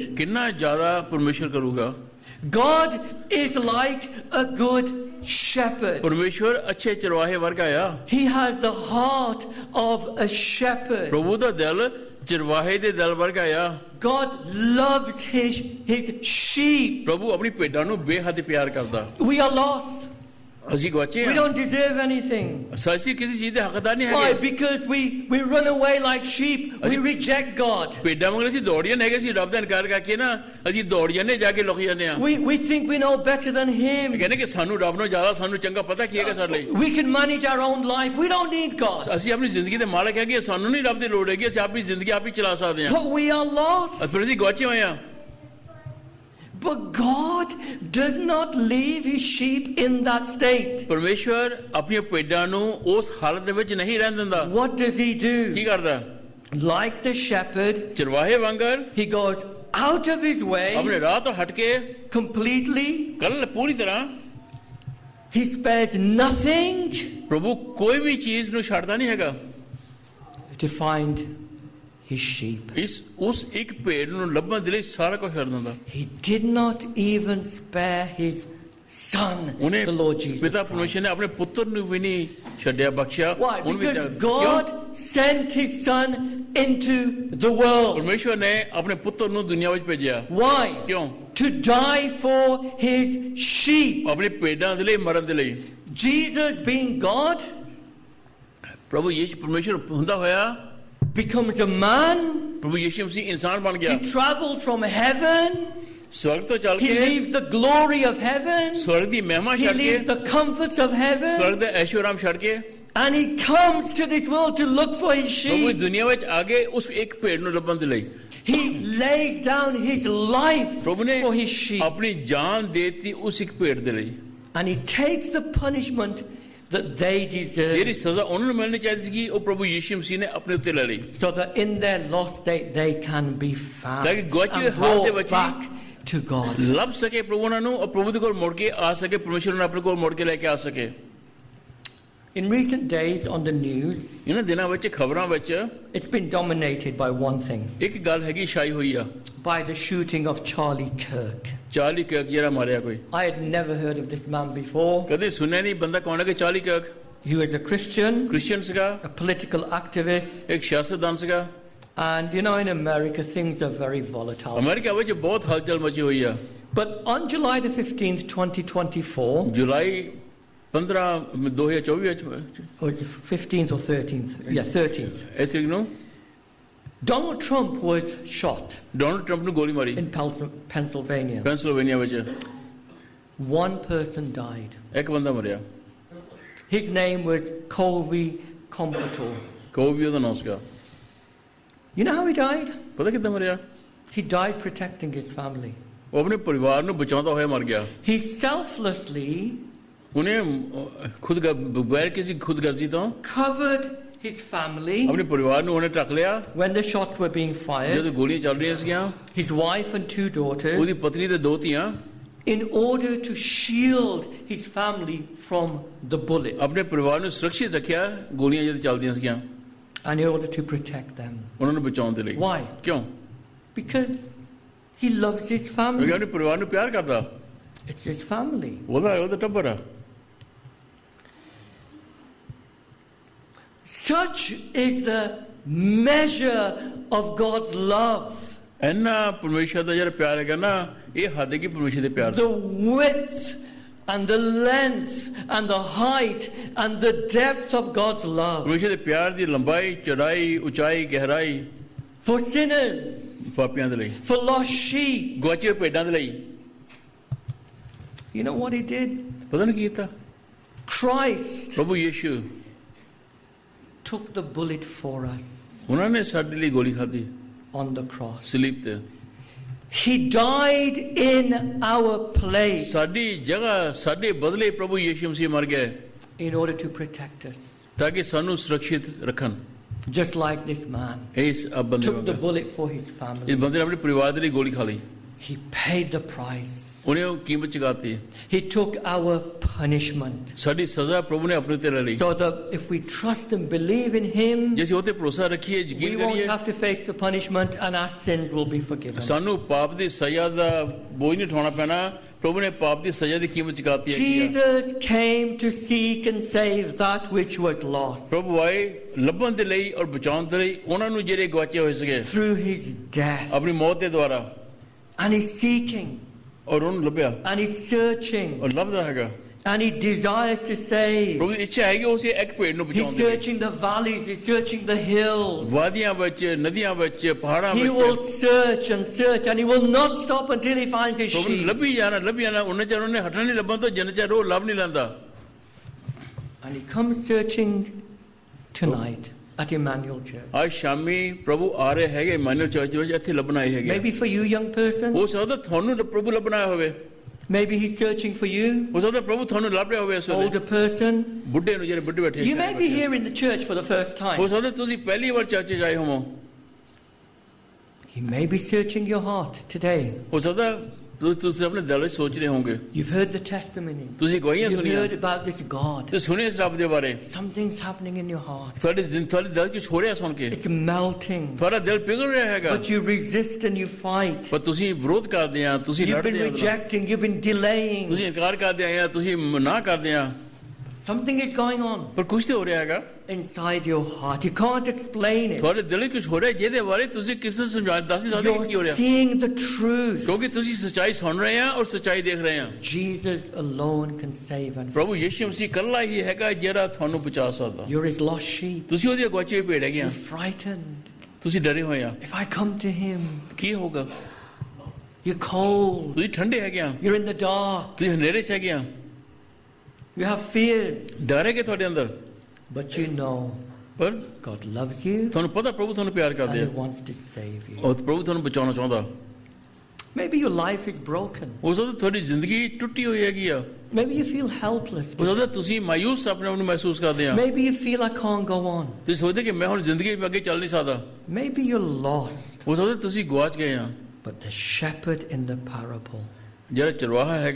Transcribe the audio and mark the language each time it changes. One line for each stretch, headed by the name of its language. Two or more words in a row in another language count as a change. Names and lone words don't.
Punjabi: ਕਿੰਨਾ ਜ਼ਿਆਦਾ ਪਰਮੇਸ਼ਰ ਕਰੂਗਾ।
English: God is like a good shepherd.
Punjabi: ਪਰਮੇਸ਼ਰ ਅੱਛੇ ਚਰਵਾਹੇ ਵਰਗਾ ਆ।
English: He has the heart of a shepherd.
Punjabi: ਪ੍ਰਭੂ ਦਾ ਦਿਲ ਚਰਵਾਹੇ ਦੇ ਦਿਲ ਵਰਗਾ ਆ।
English: God loves his sheep.
Punjabi: ਪ੍ਰਭੂ ਆਪਣੀ ਭੇਡਾਂ ਨੂੰ ਬੇਹੱਦ ਪਿਆਰ ਕਰਦਾ।
English: We are lost.
Punjabi: ਅਸੀਂ ਗਵਾਚੇ
English: We
Punjabi: ਹਾਂ।
English: don't deserve anything.
Punjabi: ਅਸੀਂ ਕਿਸੇ ਚੀਜ਼ ਦੇ ਹੱਕਦਾਰ ਨਹੀਂ
English: Why?
Punjabi: ਹੈਗੇ।
English: Because we run away like sheep. We reject God.
Punjabi: ਭੇਡਾਂ ਵਾਂਗ ਅਸੀਂ ਦੌੜ ਜਾਂਦੇ ਹੈਗੇ, ਅਸੀਂ ਰੱਬ ਦਾ ਇਨਕਾਰ ਕਰਕੇ ਨਾ ਅਸੀਂ ਦੌੜ ਜਾਂਦੇ ਜਾ ਕੇ ਲੁਕ ਜਾਂਦੇ ਹਾਂ।
English: We think we know better than him.
Punjabi: ਕਹਿੰਦੇ ਕਿ ਸਾਨੂੰ ਰੱਬ ਨੂੰ ਜ਼ਿਆਦਾ ਸਾਨੂੰ ਚੰਗਾ ਪਤਾ ਕੀ ਹੈਗਾ ਸਾਡੇ ਲਈ।
English: We can manage our own life. We don't need God.
Punjabi: ਅਸੀਂ ਆਪਣੀ ਜ਼ਿੰਦਗੀ ਦੇ ਮਾਲਕ ਹੈਗੇ, ਸਾਨੂੰ ਨਹੀਂ ਰੱਬ ਦੀ ਲੋੜ ਹੈਗੀ, ਅਸੀਂ ਆਪਣੀ ਜ਼ਿੰਦਗੀ ਆਪ ਹੀ ਚਲਾ ਸਕਦੇ ਹਾਂ।
English: But we are lost.
Punjabi: ਫਿਰ ਅਸੀਂ ਗਵਾਚੇ ਹੋਏ ਹਾਂ।
English: But God does not leave his sheep in that state.
Punjabi: ਪਰਮੇਸ਼ਵਰ ਆਪਣੀਆਂ ਭੇਡਾਂ ਨੂੰ ਉਸ ਹਾਲਤ ਦੇ ਵਿੱਚ ਨਹੀਂ ਰਹਿਣ ਦਿੰਦਾ।
English: What does he do?
Punjabi: ਕੀ ਕਰਦਾ?
English: Like the shepherd,
Punjabi: ਚਰਵਾਹੇ ਵਾਂਗਰ
English: he goes out of his way
Punjabi: ਆਪਣੇ ਰਾਹ ਤੋਂ ਹਟ ਕੇ
English: completely.
Punjabi: ਕੱਲ ਪੂਰੀ ਤਰ੍ਹਾਂ
English: He spares nothing
Punjabi: ਪ੍ਰਭੂ ਕੋਈ ਵੀ ਚੀਜ਼ ਨੂੰ ਛੱਡਦਾ ਨਹੀਂ ਹੈਗਾ
English: to find his sheep.
Punjabi: ਉਸ ਇੱਕ ਭੇਡ ਨੂੰ ਲੱਭਣ ਦੇ ਲਈ ਸਾਰਾ ਕੁਝ ਛੱਡ ਦਿੰਦਾ।
English: He did not even spare his son,
Punjabi: ਉਹਨੇ
English: the Lord Jesus
Punjabi: ਪਿਤਾ
English: Christ.
Punjabi: ਪਰਮੇਸ਼ਰ ਨੇ ਆਪਣੇ ਪੁੱਤਰ ਨੂੰ ਵੀ ਨਹੀਂ ਛੱਡਿਆ ਬਖਸ਼ਿਆ।
English: Why? Because God sent his son into the world.
Punjabi: ਪਰਮੇਸ਼ਰ ਨੇ ਆਪਣੇ ਪੁੱਤਰ ਨੂੰ ਦੁਨੀਆ ਵਿੱਚ ਭੇਜਿਆ।
English: Why?
Punjabi: ਕਿਉਂ?
English: To die for his sheep.
Punjabi: ਆਪਣੀ ਭੇਡਾਂ ਦੇ ਲਈ ਮਰਨ ਦੇ ਲਈ।
English: Jesus being God
Punjabi: ਪ੍ਰਭੂ ਯਿਸੂ ਪਰਮੇਸ਼ਰ ਹੁੰਦਾ ਹੋਇਆ
English: becomes a man.
Punjabi: ਪ੍ਰਭੂ ਯਿਸੂ ਮਸੀਹ ਇਨਸਾਨ ਬਣ ਗਿਆ।
English: He traveled from heaven.
Punjabi: ਸਵਰਗ ਤੋਂ ਚੱਲ
English: He
Punjabi: के
English: leaves the glory of heaven.
Punjabi: ਸਵਰਗ ਦੀ ਮਹਿਮਾ
English: He
Punjabi: छड़
English: leaves
Punjabi: के
English: the comforts of heaven.
Punjabi: ਸਵਰਗ ਦੇ ਐਸ਼ੋ-ਆਰਾਮ ਛੱਡ ਕੇ
English: And he comes to this world to look for his
Punjabi: ਪ੍ਰਭੂ ਇਸ
English: sheep.
Punjabi: दुनिया ਵਿੱਚ ਆਗੇ ਉਸ ਇੱਕ ਪੇੜ ਨੂੰ ਲੱਭਣ ਦੇ ਲਈ
English: He lays down his life
Punjabi: ਪ੍ਰਭੂ ਨੇ
English: for his sheep.
Punjabi: ਆਪਣੀ ਜਾਨ ਦੇਤੀ ਉਸ ਇੱਕ ਪੇੜ ਦੇ ਲਈ
English: And he takes the punishment that they deserve.
Punjabi: ਜਿਹੜੀ ਸਜ਼ਾ ਉਹਨਾਂ ਨੂੰ ਮਿਲਣੀ ਚਾਹੀਦੀ ਸੀ ਉਹ ਪ੍ਰਭੂ ਯਿਸੂ ਮਸੀਹ ਨੇ ਆਪਣੇ ਉੱਤੇ ਲੈ ਲਈ
English: So that in their lost state they can be found
Punjabi: ਤਾਕਿ ਗਵਾਚੇ
English: and
Punjabi: ਹਾਲ ਦੇ
English: brought
Punjabi: ਵਿੱਚ
English: back to God.
Punjabi: ਲੱਭ ਸਕੇ ਪ੍ਰਭੂ ਉਹਨਾਂ ਨੂੰ ਔਰ ਪ੍ਰਭੂ ਦੇ ਕੋਲ ਮੁੜ ਕੇ ਆ ਸਕੇ ਪਰਮੇਸ਼ਰ ਨੂੰ ਆਪਣੇ ਕੋਲ ਮੁੜ ਕੇ ਲੈ ਕੇ ਆ ਸਕੇ
English: In recent days on the news,
Punjabi: ਇਹਨਾਂ ਦਿਨਾਂ ਵਿੱਚ ਖਬਰਾਂ ਵਿੱਚ
English: it's been dominated by one thing.
Punjabi: ਇੱਕ ਗੱਲ ਹੈਗੀ ਛਾਈ ਹੋਈ ਆ
English: By the shooting of Charlie Kirk.
Punjabi: ਚਾਰਲੀ ਕਰਕ ਜਿਹੜਾ ਮਾਰਿਆ ਕੋਈ
English: I had never heard of this man before.
Punjabi: ਕਦੇ ਸੁਣਿਆ ਨਹੀਂ ਬੰਦਾ ਕੌਣ ਹੈ ਕਿ ਚਾਰਲੀ ਕਰਕ
English: He was a Christian,
Punjabi: ਕ੍ਰਿਸਚੀਅਨ ਸੀਗਾ
English: a political activist,
Punjabi: ਇੱਕ ਸਿਆਸਤਦਾਨ ਸੀਗਾ
English: and you know in America things are very volatile.
Punjabi: ਅਮਰੀਕਾ ਵਿੱਚ ਬਹੁਤ ਹਲਚਲ ਮਚੀ ਹੋਈ ਆ
English: But on July the 15th, 2024,
Punjabi: ਜੁਲਾਈ 15 2024 ਵਿੱਚ
English: or was it 15th or 13th? Yeah, 13th.
Punjabi: ਇਸ ਤਰੀਕ ਨੂੰ
English: Donald Trump was shot
Punjabi: ਡੋਨਲਡ ਟਰੰਪ ਨੂੰ ਗੋਲੀ ਮਾਰੀ
English: in Pennsylvania.
Punjabi: ਪੈਂਸਿਲਵੇਨੀਆ ਵਿੱਚ
English: One person died.
Punjabi: ਇੱਕ ਬੰਦਾ ਮਰਿਆ
English: His name was Colby Compton.
Punjabi: ਕੋਈ ਵੀ ਉਹਦਾ ਨਾਮ ਸੀਗਾ
English: You know how he died?
Punjabi: ਪਤਾ ਕਿੱਦਾਂ ਮਰਿਆ
English: He died protecting his family.
Punjabi: ਉਹ ਆਪਣੇ ਪਰਿਵਾਰ ਨੂੰ ਬਚਾਉਂਦਾ ਹੋਇਆ ਮਰ ਗਿਆ
English: He selflessly
Punjabi: ਉਹਨੇ ਖੁਦ ਬਗੈਰ ਕਿਸੇ ਖੁਦਗਰਜ਼ੀ ਤੋਂ
English: covered his family
Punjabi: ਆਪਣੇ ਪਰਿਵਾਰ ਨੂੰ ਉਹਨੇ ਢੱਕ ਲਿਆ
English: when the shots were being fired.
Punjabi: ਜਦੋਂ ਗੋਲੀਆਂ ਚੱਲ ਰਹੀਆਂ ਸੀਗੀਆਂ
English: His wife and 2 daughters,
Punjabi: ਉਹਦੀ ਪਤਨੀ ਤੇ ਦੋ ਧੀਆਂ
English: in order to shield his family from the bullets
Punjabi: ਆਪਣੇ ਪਰਿਵਾਰ ਨੂੰ ਸੁਰੱਖਿਅਤ ਰੱਖਿਆ ਗੋਲੀਆਂ ਜਦੋਂ ਚੱਲਦੀਆਂ ਸੀਗੀਆਂ
English: and in order to protect them.
Punjabi: ਉਹਨਾਂ ਨੂੰ ਬਚਾਉਣ ਦੇ ਲਈ
English: Why?
Punjabi: ਕਿਉਂ
English: Because he loves his
Punjabi: ਕਿਉਂਕਿ
English: family.
Punjabi: ਆਪਣੇ ਪਰਿਵਾਰ ਨੂੰ ਪਿਆਰ ਕਰਦਾ
English: It's his family.
Punjabi: ਉਹਦਾ ਟੱਬਰ ਆ
English: Such is the measure of God's love.
Punjabi: ਇੰਨਾ ਪਰਮੇਸ਼ਰ ਦਾ ਜਿਹੜਾ ਪਿਆਰ ਹੈਗਾ ਨਾ ਇਹ ਹੱਦ ਹੈ ਕਿ ਪਰਮੇਸ਼ਰ ਦੇ ਪਿਆਰ
English: The width and the length and the height and the depth of God's love.
Punjabi: ਪਰਮੇਸ਼ਰ ਦੇ ਪਿਆਰ ਦੀ ਲੰਬਾਈ ਚੌੜਾਈ ਉਚਾਈ ਗਹਿਰਾਈ
English: For sinners,
Punjabi: ਪਾਪੀਆਂ ਦੇ ਲਈ
English: for lost sheep.
Punjabi: ਗਵਾਚੇ ਭੇਡਾਂ ਦੇ ਲਈ
English: You know what he did?
Punjabi: ਪਤਾ ਨਹੀਂ ਕੀ ਕੀਤਾ
English: Christ
Punjabi: ਪ੍ਰਭੂ ਯਿਸੂ
English: took the bullet for us
Punjabi: ਉਹਨਾਂ ਨੇ ਸਾਡੇ ਲਈ ਗੋਲੀ ਖਾਧੀ
English: on the cross.
Punjabi: ਸਲੀਬ ਤੇ
English: He died in our place
Punjabi: ਸਾਡੀ ਜਗ੍ਹਾ ਸਾਡੇ ਬਦਲੇ ਪ੍ਰਭੂ ਯਿਸੂ ਮਸੀਹ ਮਰ ਗਏ
English: in order to protect us.
Punjabi: ਤਾਂ ਕਿ ਸਾਨੂੰ ਸੁਰੱਖਿਅਤ ਰੱਖਣ
English: Just like this man
Punjabi: ਇਸ ਬੰਦੇ
English: took the
Punjabi: ਵਾਂਗ
English: bullet for his
Punjabi: ਇਸ
English: family.
Punjabi: ਬੰਦੇ ਨੇ ਆਪਣੇ ਪਰਿਵਾਰ ਦੇ ਲਈ ਗੋਲੀ ਖਾ ਲਈ
English: He paid the price.
Punjabi: ਉਹਨੇ ਉਹ ਕੀਮਤ ਚੁਕਾਤੀ।
English: He took our punishment.
Punjabi: ਸਾਡੀ ਸਜ਼ਾ ਪ੍ਰਭੂ ਨੇ ਆਪਣੇ ਤੇ ਲੈ ਲਈ।
English: So that if we trust and believe in Him,
Punjabi: ਜੇ ਅਸੀਂ ਉਹ ਤੇ ਭਰੋਸਾ ਰੱਖੀਏ,
English: we
Punjabi: ਯਕੀਨ
English: won't
Punjabi: ਕਰੀਏ,
English: have to face the punishment and our sins will be forgiven.
Punjabi: ਸਾਨੂੰ ਪਾਪ ਦੀ ਸਜ਼ਾ ਦਾ ਬੋਝ ਨਹੀਂ ਉਠਾਉਣਾ ਪੈਣਾ। ਪ੍ਰਭੂ ਨੇ ਪਾਪ ਦੀ ਸਜ਼ਾ ਦੀ ਕੀਮਤ ਚੁਕਾਤੀ ਹੈ।
English: Jesus came to seek and save that which was lost.
Punjabi: ਪ੍ਰਭੂ ਆਏ ਲੱਭਣ ਦੇ ਲਈ ਔਰ ਬਚਾਉਣ ਦੇ ਲਈ ਉਹਨਾਂ ਨੂੰ ਜਿਹੜੇ ਗਵਾਚੇ ਹੋਏ ਸੀਗੇ
English: Through His death.
Punjabi: ਆਪਣੀ ਮੌਤ ਦੇ ਦੁਆਰਾ,
English: And He's seeking.
Punjabi: ਔਰ ਉਹਨੂੰ ਲੱਭਿਆ
English: And He's searching.
Punjabi: ਔਰ ਲੱਭਦਾ ਹੈਗਾ।
English: And He desires to save.
Punjabi: ਪ੍ਰਭੂ ਦੀ ਇੱਛਾ ਹੈਗੀ ਉਸ ਇੱਕ ਭੇਡ ਨੂੰ
English: He's
Punjabi: ਬਚਾਉਣ ਦੀ।
English: searching the valleys. He's searching the hills.
Punjabi: ਵਾਦੀਆਂ ਵਿੱਚ, ਨਦੀਆਂ ਵਿੱਚ, ਪਹਾੜਾਂ
English: He will
Punjabi: ਵਿੱਚ
English: search and search and He will not stop until He finds His
Punjabi: ਪ੍ਰਭੂ ਨੇ
English: sheep.
Punjabi: ਲੱਭੀ ਜਾਣਾ ਉਹਨਾਂ ਚਿਰ ਉਹਨੇ ਹਟਣਾ ਨਹੀਂ ਲੱਭਣ ਤੋਂ, ਜਿੰਨਾ ਚਿਰ ਉਹ ਲੱਭ ਨਹੀਂ ਲੈਂਦਾ।
English: And He comes searching tonight at Emmanuel Church.
Punjabi: ਅੱਜ ਸ਼ਾਮੀ ਪ੍ਰਭੂ ਆ ਰਹੇ ਹੈਗੇ ਇਮਾਨੂਅਲ ਚਰਚ ਦੇ ਵਿੱਚ, ਇੱਥੇ ਲੱਭਣ ਆਏ ਹੈਗੇ।
English: Maybe for you, young person.
Punjabi: ਹੋ ਸਕਦਾ ਤੁਹਾਨੂੰ ਪ੍ਰਭੂ ਲੱਭਣ ਆਇਆ ਹੋਵੇ।
English: Maybe He's searching for you,
Punjabi: ਹੋ ਸਕਦਾ ਪ੍ਰਭੂ ਤੁਹਾਨੂੰ ਲੱਭ ਰਿਹਾ ਹੋਵੇ ਇਸ ਵੇਲੇ।
English: older person.
Punjabi: ਬੁੱਢੇ ਨੂੰ ਜਿਹੜੇ ਬੁੱਢੇ ਬੈਠੇ
English: You may be here in the church for the first
Punjabi: ਹੋ
English: time.
Punjabi: ਸਕਦਾ ਤੁਸੀਂ ਪਹਿਲੀ ਵਾਰ ਚਰਚ 'ਚ ਆਏ ਹੋਵੋ।
English: He may be searching your heart today.
Punjabi: ਹੋ ਸਕਦਾ ਤੁਸੀਂ ਆਪਣੇ ਦਿਲ ਵਿੱਚ ਸੋਚ ਰਹੇ ਹੋਵੋਗੇ।
English: You've heard the testimonies.
Punjabi: ਤੁਸੀਂ ਗਵਾਹੀਆਂ
English: You've
Punjabi: ਸੁਣੀਆਂ,
English: heard about this God.
Punjabi: ਤੁਸੀਂ ਸੁਣਿਆ ਇਸ ਰੱਬ ਦੇ ਬਾਰੇ।
English: Something's happening in your heart.
Punjabi: ਤੁਹਾਡੇ ਦਿਲ ਕੁਝ ਹੋ ਰਿਹਾ ਸੁਣ ਕੇ,
English: It's melting.
Punjabi: ਤੁਹਾਡਾ ਦਿਲ ਪਿਘਲ ਰਿਹਾ ਹੈਗਾ,
English: But you resist and you fight.
Punjabi: ਪਰ ਤੁਸੀਂ ਵਿਰੋਧ ਕਰਦੇ ਆ, ਤੁਸੀਂ
English: You've been
Punjabi: ਲੜਦੇ ਆ,
English: rejecting. You've been delaying.
Punjabi: ਤੁਸੀਂ ਇਨਕਾਰ ਕਰਦੇ ਆ, ਤੁਸੀਂ ਨਾ ਕਰਦੇ ਆ,
English: Something is going on
Punjabi: ਪਰ ਕੁਝ ਤੇ ਹੋ ਰਿਹਾ ਹੈਗਾ
English: inside your heart. You can't explain it.
Punjabi: ਤੁਹਾਡੇ ਦਿਲ ਵਿੱਚ ਕੁਝ ਹੋ ਰਿਹਾ ਜਿਹਦੇ ਬਾਰੇ ਤੁਸੀਂ ਕਿਸੇ ਨੂੰ ਦੱਸ ਨਹੀਂ ਸਕਦੇ ਕੀ ਹੋ
English: You're
Punjabi: ਰਿਹਾ,
English: seeing the truth.
Punjabi: ਕਿਉਂਕਿ ਤੁਸੀਂ ਸੱਚਾਈ ਸੁਣ ਰਹੇ ਆ ਔਰ ਸੱਚਾਈ ਦੇਖ ਰਹੇ ਆ।
English: Jesus alone can save and
Punjabi: ਪ੍ਰਭੂ ਯਿਸੂ ਮਸੀਹ ਇਕੱਲਾ ਹੀ ਹੈਗਾ ਜਿਹੜਾ ਤੁਹਾਨੂੰ ਬਚਾ ਸਕਦਾ।
English: You're His lost sheep.
Punjabi: ਤੁਸੀਂ ਉਹਦੀ ਗਵਾਚੀ ਹੋਈ ਭੇਡ ਹੈਗੇ ਆ,
English: You're frightened.
Punjabi: ਤੁਸੀਂ ਡਰੇ ਹੋਏ ਆ,
English: If I come to Him,
Punjabi: ਕੀ ਹੋਗਾ?
English: you're cold.
Punjabi: ਤੁਸੀਂ ਠੰਡੇ ਹੈਗੇ ਆ,
English: You're in the dark.
Punjabi: ਤੁਸੀਂ ਹਨੇਰੇ 'ਚ ਹੈਗੇ ਆ,
English: You have fears.
Punjabi: ਡਰ ਹੈਗੇ ਤੁਹਾਡੇ ਅੰਦਰ,
English: But you know
Punjabi: ਪਰ
English: God loves you
Punjabi: ਤੁਹਾਨੂੰ ਪਤਾ ਪ੍ਰਭੂ ਤੁਹਾਨੂੰ ਪਿਆਰ
English: and
Punjabi: ਕਰਦੇ
English: He
Punjabi: ਆ
English: wants to save you.
Punjabi: ਔਰ ਪ੍ਰਭੂ ਤੁਹਾਨੂੰ ਬਚਾਉਣਾ ਚਾਹੁੰਦਾ।
English: Maybe your life is broken.
Punjabi: ਹੋ ਸਕਦਾ ਤੁਹਾਡੀ ਜ਼ਿੰਦਗੀ ਟੁੱਟੀ ਹੋਈ ਹੈਗੀ ਆ,
English: Maybe you feel helpless.
Punjabi: ਹੋ ਸਕਦਾ ਤੁਸੀਂ ਮਾਯੂਸ ਆਪਣੇ ਆਪ ਨੂੰ ਮਹਿਸੂਸ ਕਰਦੇ ਆ,
English: Maybe you feel I can't go on.
Punjabi: ਤੁਸੀਂ ਸੋਚਦੇ ਕਿ ਮੈਂ ਹੁਣ ਜ਼ਿੰਦਗੀ ਵਿੱਚ ਅੱਗੇ ਚੱਲ ਨਹੀਂ ਸਕਦਾ।
English: Maybe you're lost.
Punjabi: ਹੋ ਸਕਦਾ ਤੁਸੀਂ ਗਵਾਚ ਗਏ ਆ।
English: But the shepherd in the parable,
Punjabi: ਜਿਹੜਾ ਚਰਵਾਹਾ ਹੈਗਾ,